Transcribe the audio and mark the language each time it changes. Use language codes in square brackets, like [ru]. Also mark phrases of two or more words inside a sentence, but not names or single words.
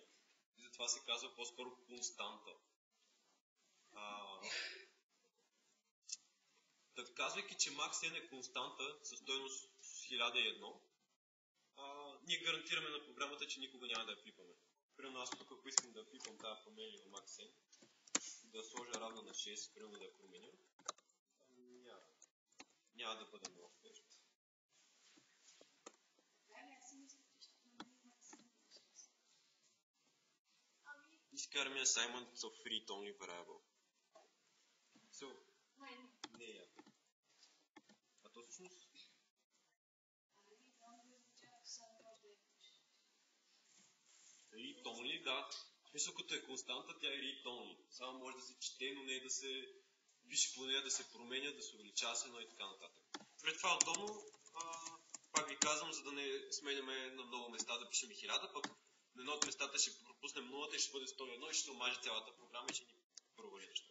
[bg] И затова се казва по-скоро константа. Казвайки, че maxn е константа със стойност 1001, ние гарантираме на програмата, че никога няма да я пипаме. Примерно аз тук, ако искам да пипам тази променлива maxn, да сложа равна на 6, примерно да я променя, няма да бъде много впечат. [en] Изкараме assignment of read-only variable. [bg] всъщност. [en] Read only, [bg] да. Мисля, като е константа, тя е [en] read only. [bg] Само може да се чете, но не да се пише по нея, да се променя, да се увеличава се, но и така нататък. Пред това отдолу, пак ви казвам, за да не сменяме на много места да пишем 1000, пък на едно от местата ще пропуснем 0 и ще бъде 101 и ще се омаже цялата програма и ще ни провали неща.